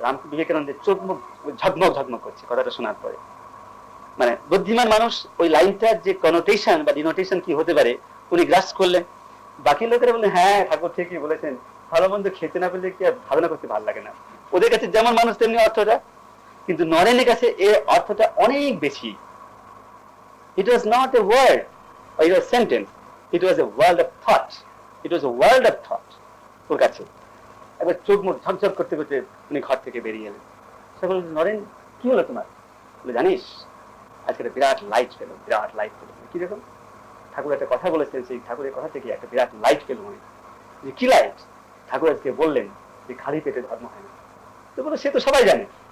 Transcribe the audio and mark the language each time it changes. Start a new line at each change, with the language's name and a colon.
Bangla: বিবেকানন্দের চোখ মুখ ঝকমক ঝকমক করছে কথাটা শোনার পরে। মানে বুদ্ধিমান মানুষ ওই লাইনটার যে কনোটেশন বা ডিনোটেশন কি হতে পারে উনি গ্রাস করলেন। বাকি লোকেরা বললেন, হ্যাঁ ঠাকুর ঠিকই বলেছেন, ভালো মন্দ খেতে না পেলে কি আর ভাবনা করতে ভালো লাগে না। ওদের কাছে যেমন মানুষ তেমনি অর্থটা, কিন্তু নরেনের কাছে এর অর্থটা অনেক বেশি।
English: It was not a word or a sentence, it was a world of thought. It was a world of thought
Bangla: ওর কাছে। একবার চোখ মুখ ঝকঝক করতে করতে উনি ঘর থেকে বেরিয়ে এলেন। সে বলল, নরেন কি হলো তোমার? বলে, জানিস আজকে একটা বিরাট লাইট পেল, বিরাট লাইট পেল। কিরকম? ঠাকুর একটা কথা বলেছেন, সেই ঠাকুরের কথা থেকে একটা বিরাট লাইট পেল মনে। যে কি লাইট? ঠাকুর আজকে বললেন যে খালি পেটে ধর্ম হয় না। তো বলে, সে তো সবাই জানে।